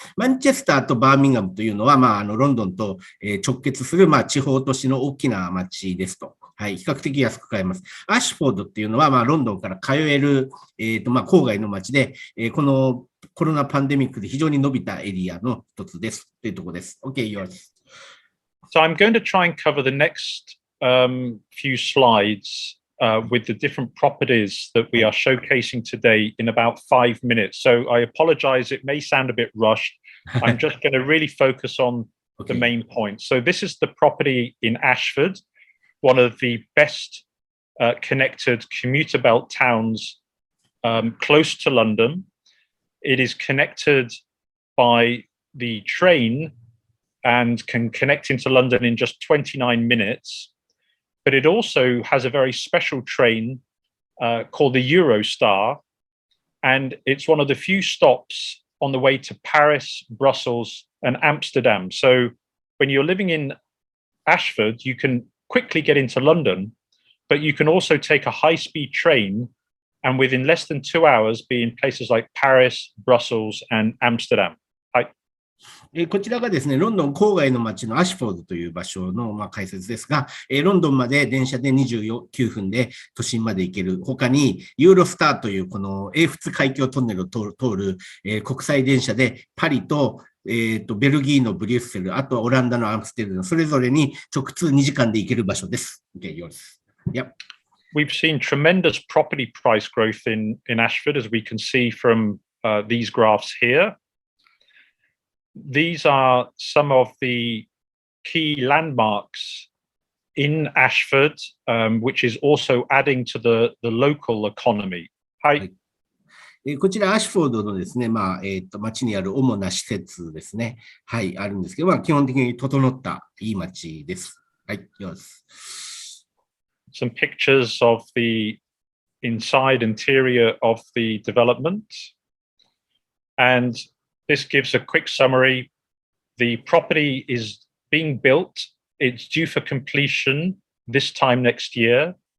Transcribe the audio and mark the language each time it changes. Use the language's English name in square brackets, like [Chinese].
[Japanese] マンチェスターとバーミンガムというのは、ロンドンと直結する、地方都市の大きな町ですと。はい。比較的安く買えます。アッシュフォードっていうのは、ロンドンから通える、郊外の町で、このコロナパンデミックで非常に伸びたエリアの一つですというところです。 [English] OK, yours. So I'm going to try and cover the next few slides with the different properties that we are showcasing today in about 5 minutes. So I apologize, it may sound a bit rushed. I'm just going to really focus on the main points. So this is the property in Ashford, one of the best connected commuter belt towns close to London. It is connected by the train and can connect into London in just 29 minutes. But it also has a very special train called the Eurostar. And it's one of the few stops on the way to Paris, Brussels, and Amsterdam. So when you're living in Ashford, you can quickly get into London, but you can also take a high-speed train and within less than 2 hours be in places like Paris, Brussels, and Amsterdam. [Japanese] はい。こちらがですね、ロンドン郊外の町のアッシュフォードという場所の解説ですが、ロンドンまで電車で29分で都心まで行ける。他にユーロスターというこの英仏海峡トンネルを通る、国際電車でパリとベルギーのブリュッセル、あとはオランダのアムステルダム、それぞれに直通2時間で行ける場所です。 [English] Okay, yours. Yep. We've seen tremendous property price growth in Ashford, as we can see from these graphs here. These are some of the key landmarks in Ashford, which is also adding to the local economy. [Japanese] はい。こちら、アシュフォードのですね、町にある主な施設ですね。はい、あるんですけど、基本的に整ったいい町です。はい、よし。 [English] Some pictures of the inside interior of the development. And this gives a quick summary. The property is being built. It's due for completion this time next year.